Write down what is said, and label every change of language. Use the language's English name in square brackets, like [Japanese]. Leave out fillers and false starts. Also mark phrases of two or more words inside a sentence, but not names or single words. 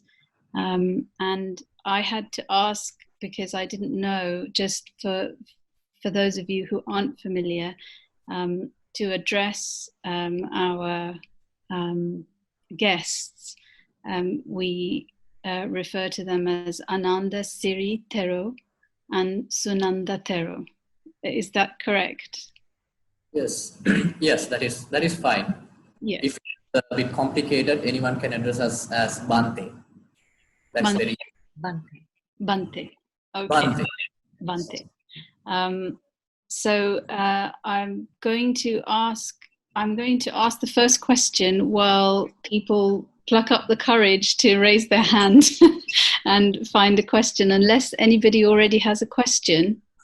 [English] And I had to ask, because I didn't know, just for those of you who aren't familiar, to address our guests, we refer to them as Anandasiri Thero and Sunanda Thero. Is that correct? Yes, yes, that is fine. Yes. If it's a bit complicated, anyone can address us as Bante. That's Bante. very Bante. Bante. Okay. Bante. Bante. So I'm going to ask I'm going to ask the first question while people pluck up the courage to raise their hand and find a question, unless anybody already has a question.